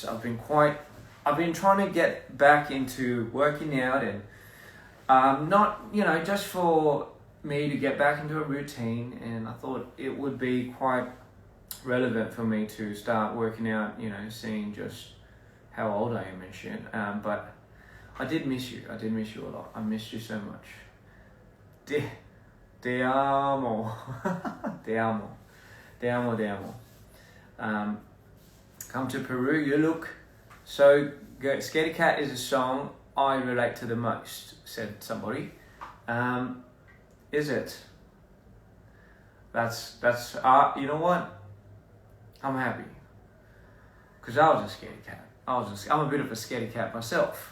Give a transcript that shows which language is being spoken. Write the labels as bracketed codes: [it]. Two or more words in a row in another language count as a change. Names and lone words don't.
[en] I've been trying to get back into working out, and not, you know, just for me to get back into a routine. And I thought it would be quite relevant for me to start working out, you know, seeing just how old I am and shit. But I did miss you. I did miss you a lot. I missed you so much. [es] Te amo. Te amo. Te amo, te amo. [en] Come to Peru, you look so good. Scaredy Cat is a song I relate to the most, said somebody. Is it? That's you know what? I'm happy. Because I was a scaredy cat. I'm a bit of a scaredy cat myself.